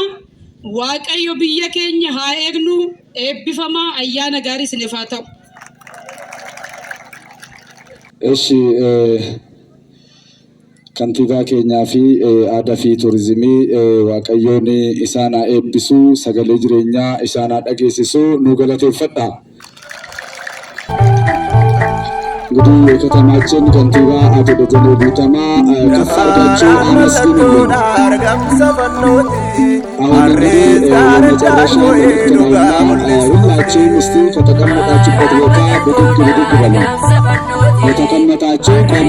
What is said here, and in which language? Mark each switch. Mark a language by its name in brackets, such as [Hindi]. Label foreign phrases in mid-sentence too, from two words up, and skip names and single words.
[Oromo] Waaqayyo biyya keenya haa eegnu. Eebbifamaa ayyaana gaarii isiniif haa ta'u. Eshi kantiibaa keenyaa fi aadaa fi turizimii waaqayyoon isaan haa eebbisu sagalee jireenyaa isaan haa dhageessisu nu galateeffadha. [Amharic] እንግዲህ የከተማችን ከንቲባ አቶ ደጀኔ ጉተማ ከፍ አድርጋችሁ አመስግኑልን። አሁን እንግዲህ የመጨረሻ መልእክት ነውና ሁላችሁም እስቲ ከተቀመጣችሁበት ቦታ ብድግ በሉ። የተቀመጣችሁ ቆም